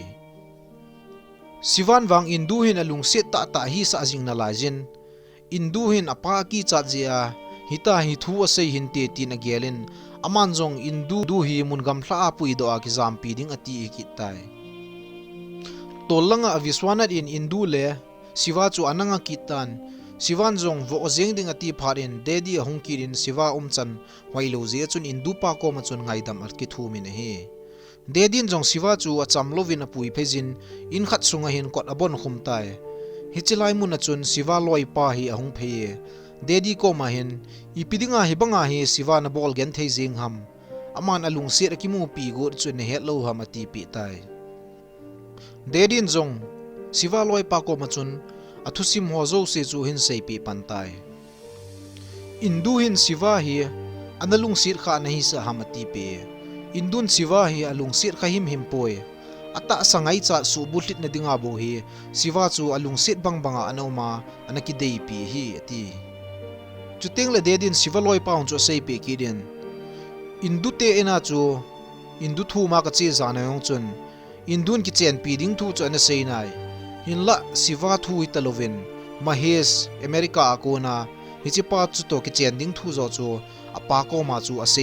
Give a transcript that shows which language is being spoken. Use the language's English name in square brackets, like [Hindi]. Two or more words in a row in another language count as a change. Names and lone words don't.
[Thado Chin] siwan wang indu hin alung sit ta hi sa jing na lajin indu hin apa ki cha jia hita hi thu asei hin te tin agelin amanjong indu du hi mun gam thla pui do a ki jam pi ding ati ki tai tolanga aviswanat in indu le siwa chu ananga kitan siwan jong vo ozeng ding ati pharin dedi hongkirin siwa umchan wailo je chun indu pa ko ma chun ngaidam at ki thu min he dedin jong siwa chu acham lovin apui phejin in khat sunga hin kot abon khum tai hichilai mun chun siwa loi pa hi ahung pheye dedi ko ma hin ipidinga hibanga hi siwa na bol gen thei jing ham aman alung sir ki mu pi go chun he lo ham ati pi tai dedin jong siwa loi pa ko machun athusim ho zo se chu hin sei pi pantai indu hin siwa hi analung sir kha nahi sa hamati pe indun siwa hi alung sir kha him poi ata sangai cha su bulit na dinga bo hi siwa chu alung sit banga anoma anaki dei pi hi ati chuteng le dedin siwa loi pa chu sei pe ki den indu te ena chu indu thu ma ka che zana yong chun indun ki chen pi ding thu chu na sei nai hinla siwa thu italovin mahesh america akona hichipa chu to ki chen ding thu zo chu apa ko ma chu asei